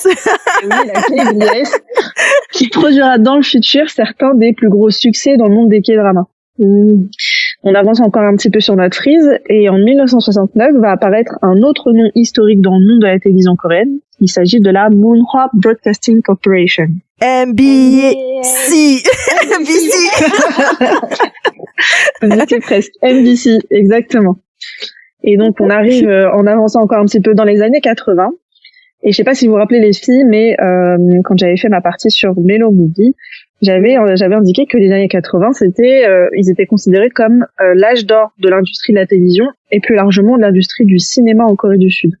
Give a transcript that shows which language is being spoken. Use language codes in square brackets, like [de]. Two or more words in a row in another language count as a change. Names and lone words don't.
[fr] Oui, la KBS, qui produira dans le futur certains des plus gros succès dans le monde des K-dramas. On avance encore un petit peu sur notre frise, et en 1969 va apparaître un autre nom historique dans le monde de la télévision coréenne. Il s'agit de la Moonhwa Broadcasting Corporation. MBC. MBC. On était presque. MBC, exactement. Et donc on arrive en avançant encore un petit peu dans les années 80. Et je sais pas si vous vous rappelez les filles, mais quand j'avais fait ma partie sur Melo Movie, j'avais indiqué que les années 80, ils étaient considérés comme l'âge d'or de l'industrie de la télévision et plus largement de l'industrie du cinéma en Corée du Sud.